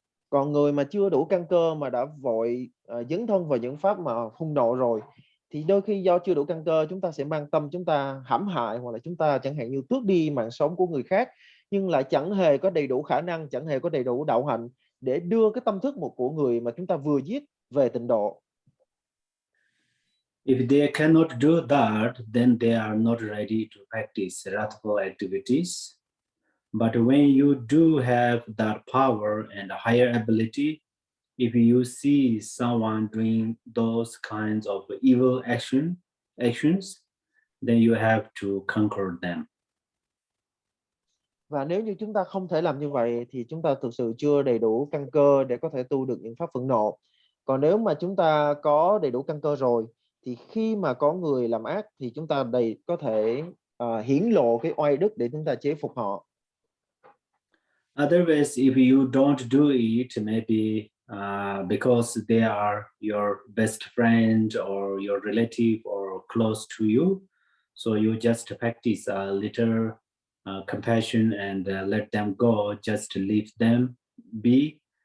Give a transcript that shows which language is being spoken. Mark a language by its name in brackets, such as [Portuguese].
[Vietnamese] Còn người mà chưa đủ căn cơ mà đã vội dấn thân vào những pháp mà hung nộ rồi, thì đôi khi do chưa đủ căn cơ chúng ta sẽ mang tâm chúng ta hãm hại, hoặc là chúng ta chẳng hạn như tước đi mạng sống của người khác, nhưng lại chẳng hề có đầy đủ khả năng, chẳng hề có đầy đủ đạo hạnh để đưa cái tâm thức của người mà chúng ta vừa giết về tịnh độ. [English] If they cannot do that, then they are not ready to practice Rathavul activities. But when you do have that power and a higher ability, if you see someone doing those kinds of evil actions, then you have to conquer them. [Vietnamese] Và nếu như chúng ta không thể làm như vậy thì chúng ta thực sự chưa đầy đủ căn cơ để có thể tu được những pháp phẫn nộ. Còn nếu mà chúng ta có đầy đủ căn cơ rồi thì khi mà có người làm ác thì chúng ta có thể hiển lộ cái oai đức để chúng ta chế phục họ. [English] Otherwise, if you don't do it, maybe because they are your best friend or your relative or close to you, so you just practice a little compassion and let them go, just leave them be.